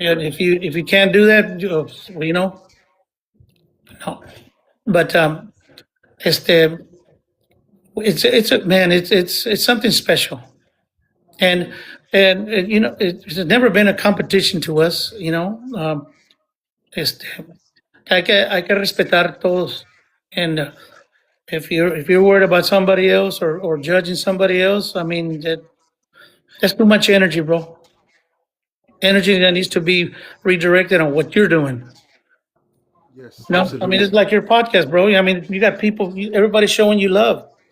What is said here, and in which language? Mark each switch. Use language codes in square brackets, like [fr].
[en] And if you can't do that, no. But [es] este, [en] it's a man. It's something special. And Yes. it's never been a competition to us. [es] Este, hay que respetar todos. [en] And if you're worried about somebody else, or judging somebody else, I mean that's too much energy, bro. Energy that needs to be redirected on what you're doing. Yes. No, I mean Absolutely. it's like your podcast, bro. I mean you got people, everybody's showing you love.